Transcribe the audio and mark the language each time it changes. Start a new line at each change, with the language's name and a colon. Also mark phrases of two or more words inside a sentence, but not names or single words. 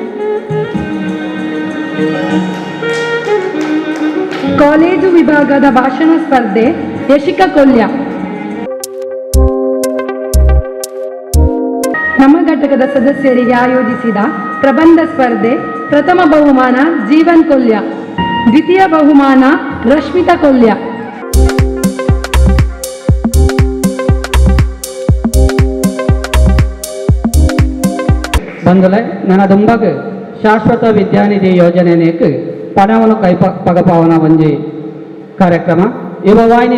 Kannada: ಕಾಲೇಜು ವಿಭಾಗದ ಭಾಷಣ ಸ್ಪರ್ಧೆ ಯಶಿಕಾ ಕೊಲ್ಯ. ನಮ್ಮ ಘಟಕದ ಸದಸ್ಯರಿಗೆ ಆಯೋಜಿಸಿದ ಪ್ರಬಂಧ ಸ್ಪರ್ಧೆ ಪ್ರಥಮ ಬಹುಮಾನ ಜೀವನ್ ಕೊಲ್ಯ. ದ್ವಿತೀಯ ಬಹುಮಾನ ರಶ್ಮಿತಾ ಕೊಲ್ಯ.
Tulu: ಬಂಧುಲೆ ನನ್ನ ದುಂಬಗ್ ಶಾಶ್ವತ ವಿದ್ಯಾನಿಧಿ ಯೋಜನೆನೇಕ್ ಪಣವನ್ನು ಪಗಪಾವನ ಒಂಜಿ ಕಾರ್ಯಕ್ರಮ ಯುವವಾಹಿನಿ